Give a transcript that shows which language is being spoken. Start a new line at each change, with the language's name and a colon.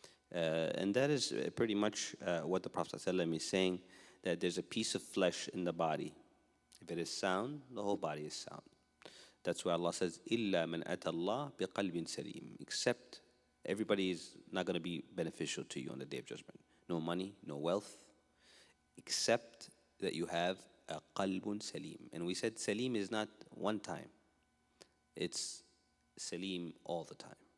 English: And that is pretty much what the Prophet ﷺ is saying, that there's a piece of flesh in the body. If it is sound, the whole body is sound. That's why Allah says,
Arabic: إِلَّا مَنْ أَتَى اللَّهِ بِقَلْبٍ سَلِيمٍ.
English: Except everybody is not going to be beneficial to you on the Day of Judgment. No money, no wealth, except that you have a qalbun salim. And we said salim is not one time. It's salim all the time.